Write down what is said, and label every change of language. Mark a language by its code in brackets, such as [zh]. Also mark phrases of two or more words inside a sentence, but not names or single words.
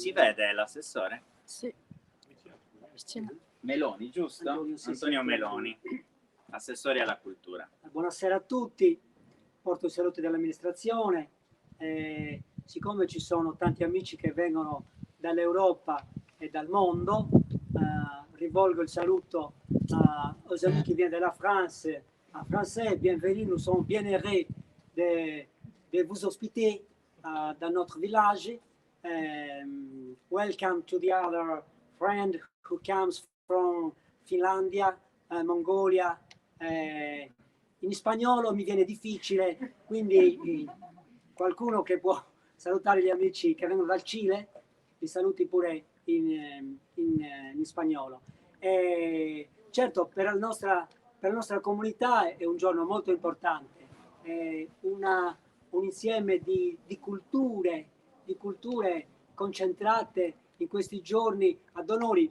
[it] Si vede l'assessore? Sì. Vicino. Meloni, giusto? Antonio Meloni, assessore alla cultura. Buonasera a tutti, porto i saluti dell'amministrazione. Siccome ci sono tanti amici che vengono dall'Europa [fr] et dans le monde. [it] Rivolgo il saluto [fr] aux amis qui viennent de la France, en français. Bienvenue, nous sommes bien heureux de vous hospiter dans notre village. [en] Welcome to the other friend who comes from Finlandia, Mongolia. [it] In spagnolo mi viene difficile, quindi qualcuno che può salutare gli amici che vengono dal Cile, li saluti pure in spagnolo. Certo, per la nostra comunità è un giorno molto importante, è un insieme di culture concentrate in questi giorni ad Onori.